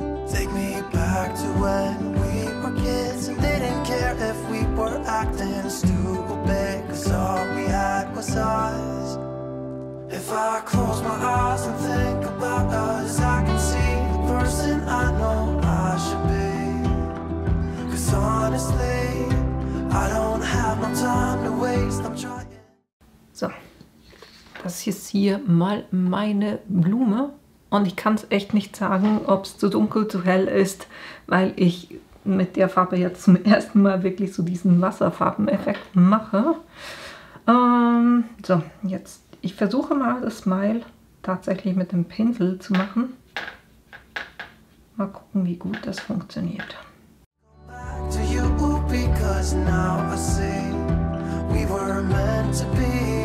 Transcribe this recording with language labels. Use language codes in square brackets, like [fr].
[en] Take me back to when we were kids and didn't care if we were acting stupid, 'cause all we had was us. If I close my eyes and think about us, I can see the person I know I should be. 'Cause honestly, I don't have no time to waste, I'm trying. [de] So, das ist hier mal meine Blume und ich kann es echt nicht sagen, ob es zu dunkel, zu hell ist, weil ich mit der Farbe jetzt zum ersten Mal wirklich so diesen Wasserfarbeneffekt mache. So, jetzt, ich versuche mal das Smile tatsächlich mit dem Pinsel zu machen. Mal gucken, wie gut das funktioniert. [en] Back to you because now I see we were meant to be.